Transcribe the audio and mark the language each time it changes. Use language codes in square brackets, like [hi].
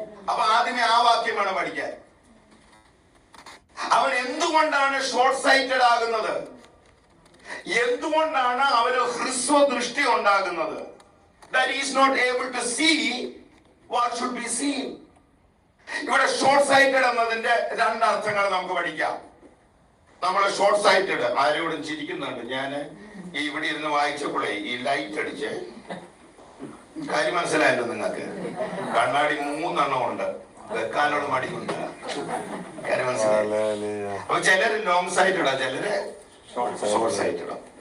[ml] അപ്പൊ ആദ്യമേ ആ വാക്യം വേണം പഠിക്കാൻ. അവൻ എന്തുകൊണ്ടാണ് ഷോർട്ട് സൈറ്റഡ് ആകുന്നത്? എന്തുകൊണ്ടാണ് അവന് ഹ്രസ്വ ദൃഷ്ടി ഉണ്ടാകുന്നത്? [en] That he is not able to see what should be seen. [ml] ഇവിടെ ഷോർട്ട് സൈറ്റഡ് എന്നതിന്റെ 2 അർത്ഥങ്ങൾ നമുക്ക് പഠിക്കാം. നമ്മളെ ഷോർട്ട് സൈറ്റഡ് ആരോടും ചിരിക്കുന്നുണ്ട്. ഞാൻ ഈ ഇവിടെ ഇരുന്ന് വായിച്ചപ്പോഴേ ഈ ലൈറ്റ് അടിച്ച് കാര്യം മനസ്സിലായല്ലോ നിങ്ങൾക്ക്. കണ്ണാടി 3 ഉണ്ട്, വെക്കാനുള്ള മടിയുണ്ട്. കാര്യം മനസ്സിലായി. അപ്പൊ ചിലര് ലോങ് സൈറ്റഡാ, ചിലര് ഷോർട്ട് സൈറ്റഡാ.